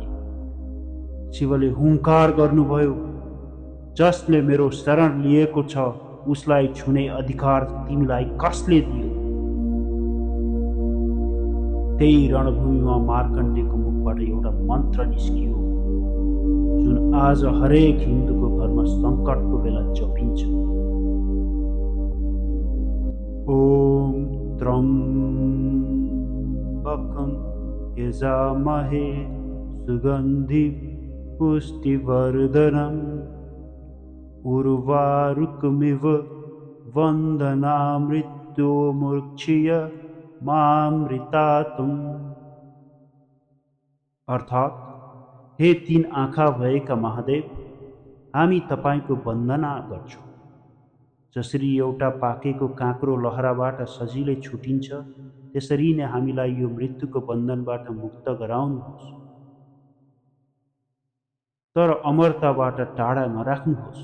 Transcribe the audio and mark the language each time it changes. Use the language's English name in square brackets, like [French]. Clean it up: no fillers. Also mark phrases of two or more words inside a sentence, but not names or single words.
[Nepali] शिवले हुङ्कार गर्नुभयो, जसले मेरो शरण लिएको छ उसलाई छुने अधिकार तिमीलाई कसले दियो? त्यही रणभूमिमा मार्कण्डेयको मुखबाट एउटा मन्त्र निस्कियो, जुन आज हरेक हिन्दूको घरमा सङ्कटको बेला जपिन्छ। [Sanskrit] ओम त्रं त्र्यम्बकं यजामहे सुगन्धिं पुष्टिवर्धनम् उर्वारुकमिव वन्दनामृत्योर्मुक्षीय मामृतातुम्। [Nepali] अर्थात्, हे तीन आँखा भएका महादेव, हामी तपाईँको वन्दना गर्छौँ। जसरी एउटा पाकेको काँक्रो लहराबाट सजिलै छुटिन्छ, त्यसरी नै हामीलाई यो मृत्युको बन्धनबाट मुक्त गराउनुहोस्, तर अमरताबाट टाढा नराख्नुहोस्।